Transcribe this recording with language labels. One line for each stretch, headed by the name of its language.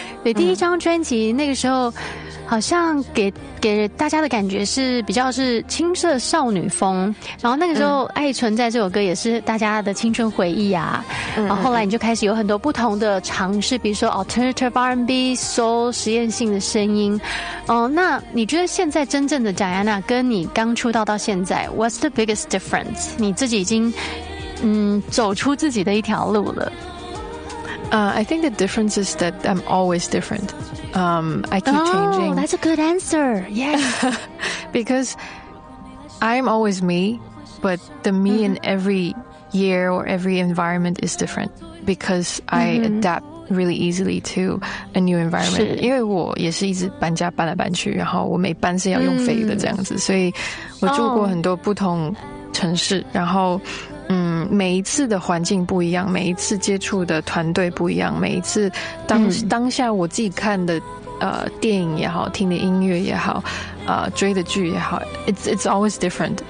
Chinese: 对，第一张专辑那个时候，好像给大家的感觉是比较是青涩少女风，然后那个时候《爱存在》这首歌也是大家的青春回忆啊，然后后来你就开始有很多不同的尝试，比如说 alternative R&B soul 实验性的声音，那你觉得现在真正的 Diana 跟你刚出道到现在
English: what's the biggest difference？
Chinese: 你自己已经走出自己的一条路了。
English: I think the difference is that I'm always different. I keep changing. Oh, that's a good answer. Yes. Because I'm always me, but the me in every year or every environment is different because I adapt really easily to a new environment.
Chinese: 因为我也是一直搬家搬来搬去，然后我每搬是要用飞的这样子，所以我住过很多不同城市，然后每一次的环境不一样，每一次接触的团队不一样，每一次当下我自己看的电影也好，听的音乐也好，追的剧也好，
English: it's always different.